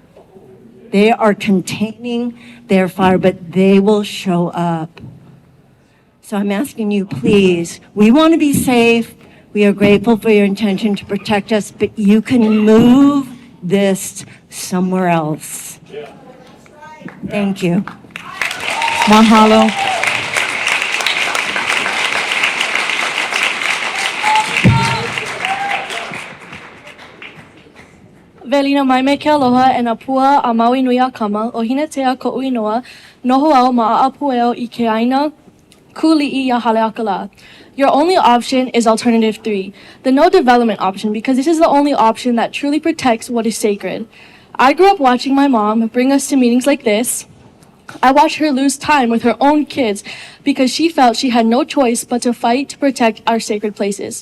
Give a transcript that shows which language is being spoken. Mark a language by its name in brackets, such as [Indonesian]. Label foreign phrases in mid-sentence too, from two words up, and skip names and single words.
[English] They are containing their fire, but they will show up. So I'm asking you, please, we want to be safe. We are grateful for your intention to protect us, but you can move this somewhere else. Thank you. Mahalo. [Hawaiian] Velina mai me ke aloha e na pua a Maui nui a kama o hina te a ko uinoa noho au ma apueo I ke aina kuli'i a Haleakalā. [English] Your only option is alternative 3, the no development option, because this is the only option that truly protects what is sacred. I grew up watching my mom bring us to meetings like this. I watched her lose time with her own kids because she felt she had no choice but to fight to protect our sacred places.